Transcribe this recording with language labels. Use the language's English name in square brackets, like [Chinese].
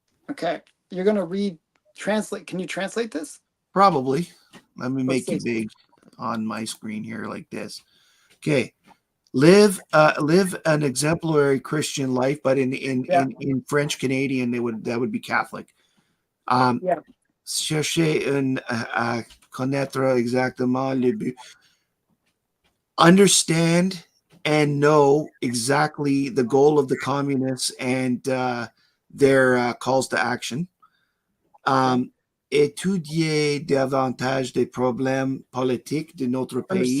[English] Okay, you're going to translate. Can you translate this? Probably. Let me make Let's see. big on my screen here like this. Okay. Live an exemplary Christian life, but in French Canadian that would be Catholic. Yeah. [French] Chercher à connaître exactement le but. [English] Understand and know exactly the goal of the communists and their calls to action. [French] Étudier davantage des problèmes politiques de notre pays.